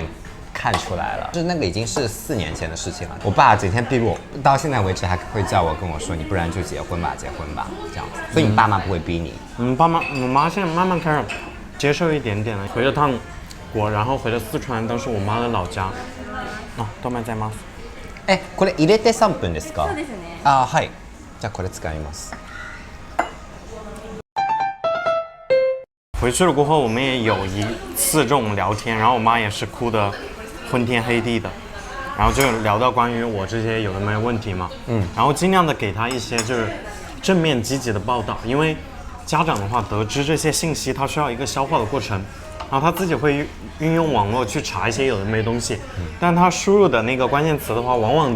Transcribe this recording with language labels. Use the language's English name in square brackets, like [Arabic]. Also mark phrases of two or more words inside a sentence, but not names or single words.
[Chinese] 看出来了，就是那个已经是4年前的事情了。我爸整天逼我，到现在为止还会叫我跟我说，你不然就结婚吧，这样子。所以你爸妈不会逼你？我妈现在慢慢开始接受一点点了。回了趟国，然后回了四川，当时我妈的老家。 [Japanese] どうもございます。これ入れて3分ですか？そうですね。はい。じゃあこれ使います。 [Chinese] 回去了过后，我们也有一次这种聊天，然后我妈也是哭的昏天黑地的，然后就聊到关于我这些有的没有问题嘛，然后尽量的给她一些就是正面积极的报道，因为家长的话得知这些信息，他需要一个消化的过程，然后他自己会运用网络去查一些有的没东西，但他输入的那个关键词的话，往往都是负面的，